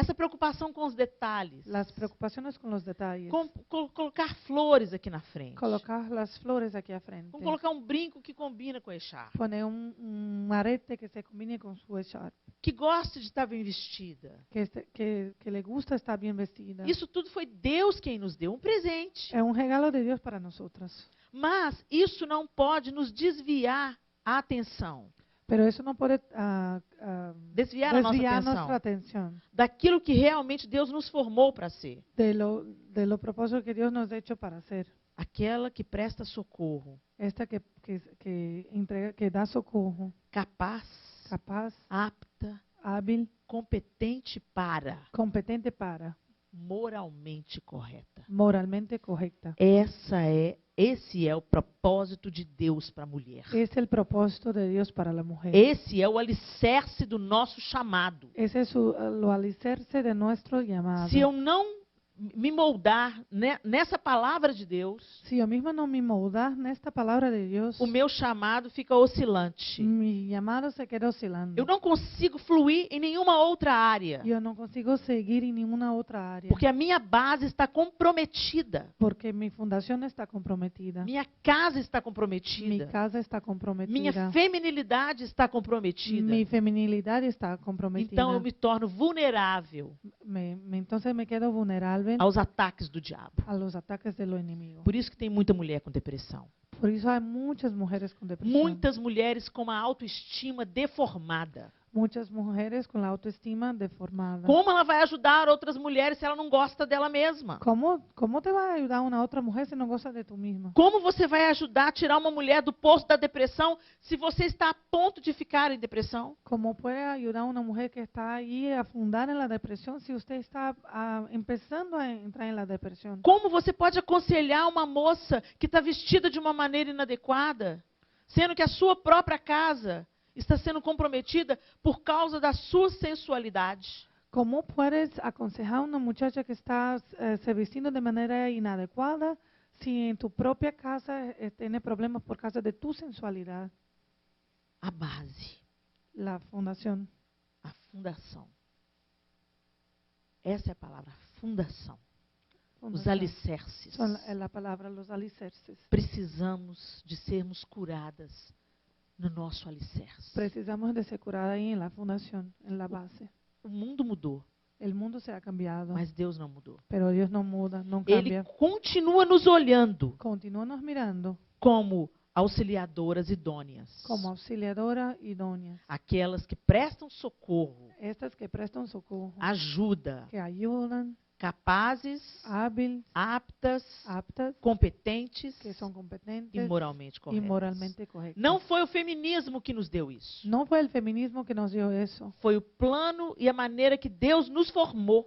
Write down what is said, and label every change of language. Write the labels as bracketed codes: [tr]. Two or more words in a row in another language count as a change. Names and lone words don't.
[pt] Essa preocupação com os detalhes, [es] Las preocupaciones con los detalles. [pt] com colocar flores aqui na frente, [es] Colocar las flores aquí a frente. [pt] com colocar um brinco que combina com a echarpe, [es] Poner un arete que se combine con su echarpe. [pt] que goste de estar bem vestida. [es] Que le gusta estar bien vestida. [pt] Isso tudo foi Deus quem nos deu, um presente. [es] Es un regalo de Dios para nosotras. [pt] Mas isso não pode nos desviar a atenção, [es] Pero eso no puede [pt] desviar a nossa desviar atenção [es] nuestra atención [pt] daquilo que realmente Deus nos formou para ser. [es] de lo propósito que Dios nos ha hecho para hacer. [pt] Aquela que presta socorro, [es] Esta que entrega, que da socorro, [pt] capaz, [es] capaz, [pt] apta, [es] hábil, [pt] competente para, [es] competente para, [pt] moralmente correta. [es] moralmente correcta. [pt] Esse é o propósito de Deus para a mulher. [es] Es el propósito de Dios para la mujer. [pt] Esse é o alicerce do nosso chamado. [es] Ese es lo alicerce de nuestro llamado. [pt] Se eu não me moldar nessa palavra de Deus, [es] Si yo misma no me [pt] moldar nesta [es] palabra de Dios, [pt] o meu chamado fica oscilante. [es] mi llamado se queda oscilando. [pt] Eu não consigo fluir em nenhuma outra área, [es] Yo no consigo seguir en ninguna otra área. [pt] porque a minha base está comprometida. [es] Porque mi fundación está comprometida. [pt] Minha casa está [es] Mi [pt] comprometida. [es] casa está [pt] Minha [es] comprometida. [pt] feminilidade está comprometida. [es] Mi feminilidad está comprometida. [pt] Então eu me torno vulnerável [es] Entonces me quedo vulnerable [pt] aos ataques do diabo. [es] a los ataques de lo enemigo. [pt] Por isso que tem muita mulher com depressão. [es] Por eso hay muchas mujeres con depresión. [pt] Muitas mulheres com uma autoestima deformada. [es] Muchas mujeres con la autoestima deformada. [pt] Como ela vai ajudar outras mulheres se ela não gosta dela mesma? [es] ¿Cómo te va a ayudar una otra mujer si no gozas de tú misma? [pt] Como você vai ajudar a tirar uma mulher do poço da depressão se você está a ponto de ficar em depressão? [es] ¿Cómo puede ayudar a una mujer que está ahí a fundar en la depresión si usted está empezando a entrar en la depresión? [pt] Como você pode aconselhar uma moça que está vestida de uma maneira inadequada, sendo que a sua própria casa está sendo comprometida por causa da sua sensualidade? [es] ¿Cómo puedes aconsejar a una muchacha que está se vistiendo de manera inadecuada si en tu propia casa tiene problemas por causa de tu sensualidad? [pt] A base, [es] La fundación. [pt] a fundação. Essa é a palavra, fundação. Os [es] fundación. [pt] alicerces. [es] Son la palabra, los alicerces. [pt] Precisamos de sermos curadas no nosso alicerce. [es] Precisamos de ser curada ahí en la fundación, en la base. [pt] O mundo mudou, [es] El mundo se ha cambiado, [pt] mas Deus não mudou. [es] pero Dios no muda, no [pt] Ele [es] cambia. [pt] continua nos olhando [es] Continúa nos mirando [pt] como auxiliadoras idôneas. [es] como auxiliadora idóneas. [pt] Aquelas que prestam socorro, [es] Estas que prestan socorro, [pt] ajuda, [es] que ayudan, [pt] capazes, [es] hábiles, [pt] aptas, [es] aptas, [pt] competentes [es] que son competentes [pt] e moralmente [es] y [pt] corretas. [es] moralmente correctas. [pt] Não foi o feminismo que nos deu isso. [es] No fue el feminismo que nos dio eso, [pt] Foi o plano e a maneira que Deus nos formou.